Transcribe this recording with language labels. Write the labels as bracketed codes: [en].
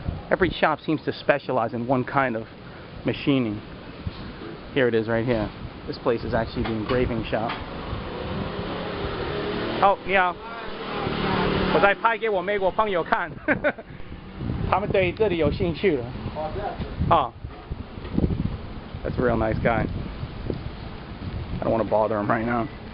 [en] Every shop seems to specialize in one kind of machining. Here it is right here. This place is actually the engraving shop. [zh] Oh, 你好，我在拍给我美国朋友看，他们对这里有兴趣了。 [en] Oh, that's a real nice guy. I don't want to bother him right now.